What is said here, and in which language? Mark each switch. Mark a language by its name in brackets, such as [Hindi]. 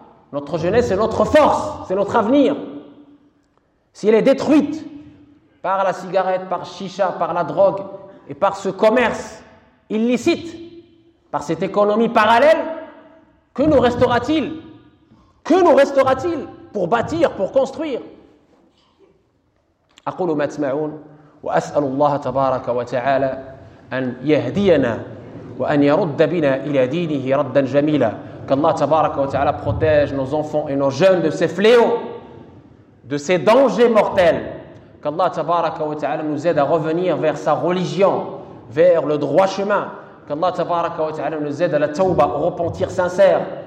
[French] Notre jeunesse est notre force, c'est notre avenir. Si elle est détruite par la cigarette, par chicha, par la drogue et par ce commerce illicite, par cette économie parallèle, que nous restera-t-il? Que nous restera-t-il pour bâtir, pour construire? [Arabic] أقول ما تسمعون وأسأل الله تبارك وتعالى أن يهدينا وأن يرد بنا إلى دينه ردا جميلا. [French] Qu'Allah [Arabic] tabaraka wa ta'ala [French] protège nos enfants et nos jeunes de ces fléaux, de ces dangers mortels. Qu'Allah [Arabic] tabaraka wa ta'ala [French] nous aide à revenir vers sa religion, vers le droit chemin. Qu'Allah [Arabic] tabaraka wa ta'ala [French] nous aide à la tawba, au repentir sincère.